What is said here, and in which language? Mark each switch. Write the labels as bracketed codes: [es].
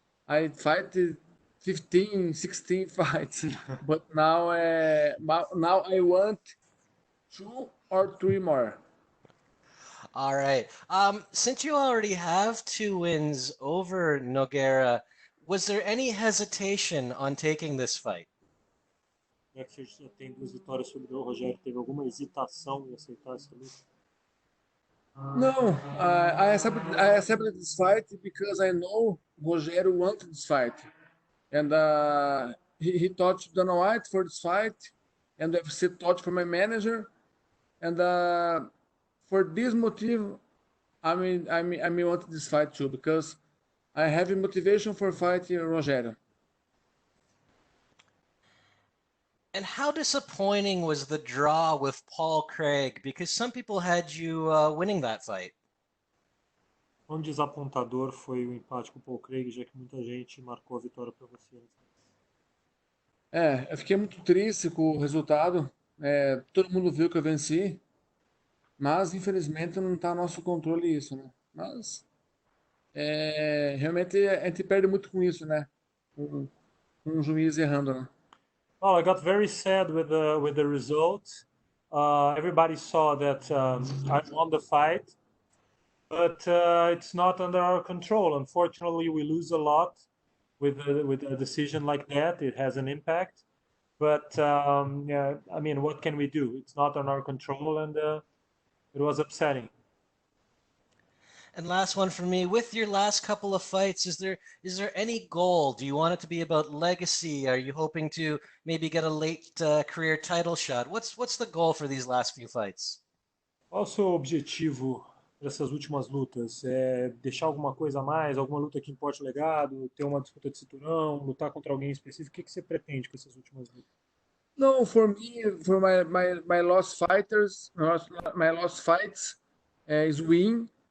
[en] I fight 15, 16 fights, but now now I want 2 or 3 more. All right. Since you already have 2 wins over Nogueira, was there any hesitation on taking this fight? [pt] Já que você já tem 2 vitórias sobre o Rogério, teve alguma hesitação em aceitar essa luta? [en] No, I accepted this fight because I know Rogério wanted this fight, and he touched Dana White for this fight, and the UFC touched for my manager, and for this motive, I mean want this fight too because I have a motivation for fighting Rogério. And how disappointing was the draw with Paul Craig? Because some people had you winning that fight. [pt] Quão desapontador foi o empate com o Paul Craig, já que muita gente marcou a vitória para você? Eu fiquei muito triste com o resultado. Todo mundo viu que eu venci, mas infelizmente não está no nosso controle isso, né? Mas realmente a gente perde muito com isso, né? Com um juiz errando, né? [en] Well, I got very sad with the result. Everybody saw that I won the fight, but it's not under our control. Unfortunately, we lose a lot with a decision like that. It has an impact, but yeah, I mean, what can we do? It's not on our control, and it was upsetting. And last one for me, with your last couple of fights, is there any goal? Do you want it to be about legacy? Are you hoping to maybe get a late career title shot? What's the goal for these last few fights? [pt] Qual o seu objetivo dessas últimas lutas? É deixar alguma coisa a mais, alguma luta que importe o legado, ter uma disputa de cinturão, lutar contra alguém específico? O que você pretende com essas últimas lutas? [en] No, for me, for my lost fighters, my lost fights is win.